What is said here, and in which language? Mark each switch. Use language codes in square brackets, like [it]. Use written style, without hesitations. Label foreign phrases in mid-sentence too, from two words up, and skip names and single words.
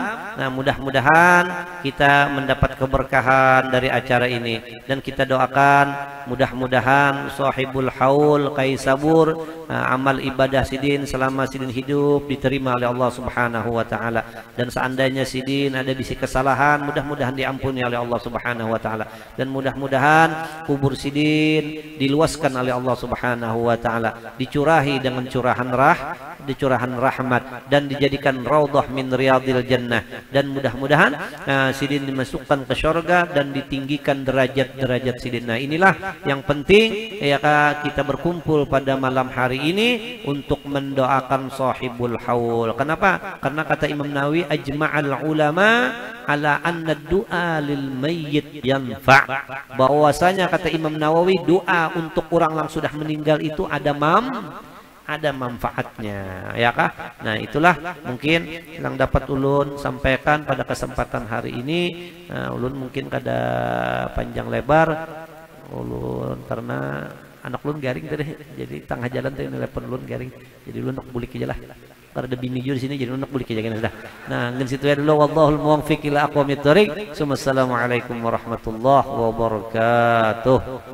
[id] Nah mudah-mudahan kita mendapat keberkahan dari acara ini, dan kita doakan mudah-mudahan sahibul haul kaisabur, amal ibadah sidin selama sidin hidup diterima oleh Allah [ar] سبحانه وتعالى, [id] dan seandainya sidin ada bisi kesalahan mudah-mudahan diampuni oleh Allah [ar] سبحانه وتعالى, [id] dan mudah-mudahan kubur sidin diluaskan oleh Allah [ar] سبحانه وتعالى, [id] dicurahi dengan curahan rahmat, dan dijadikan [ar] روضة من رياض الجنة, [id] dan mudah-mudahan sidin dimasukkan ke syurga dan ditinggikan derajat-derajat sidin. Nah inilah yang penting ya kita berkumpul pada malam hari ini untuk mendoakan sahibul haul. Kenapa? Karena kata [ar] Imam Nawawi, أجمع العلماء على أن الدعاء للميت ينفع'. [id] Bahwasanya kata Imam Nawawi, doa untuk orang yang sudah meninggal itu ada manfaatnya, ya kah? Nah itulah mungkin yang dapat ulun sampaikan pada kesempatan hari ini. [bjn] Ulun mungkin kada panjang lebar ulun karena anak ulun garing tadi, jadi tengah jalan tadi telepon ulun garing, jadi ulun nak bulik aja lah. Karena ada bini juga di sini, jadi ulun nak bulik aja kan sudah. Nah ngan situ ya dulu, [ar] والله الموفق إلى أقوم الطريق. السلام عليكم ورحمة الله وبركاته.